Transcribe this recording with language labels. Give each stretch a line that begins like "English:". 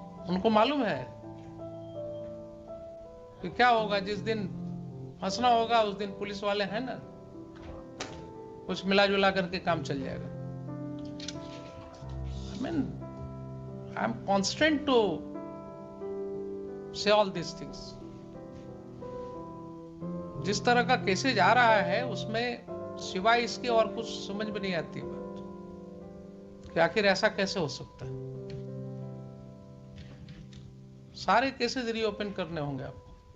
Hindi: उनको मालूम है कि क्या होगा जिस दिन फंसना होगा उस दिन पुलिस वाले हैं ना, कुछ मिला जुला करके काम चल जाएगा.
English: I mean, I'm constrained to say all these things.
Hindi: जिस तरह का केसेज आ रहा है उसमें सिवाय इसके और कुछ समझ में नहीं आती बात कि आखिर ऐसा कैसे हो सकता है. सारे केसेज रीओपन करने होंगे आपको.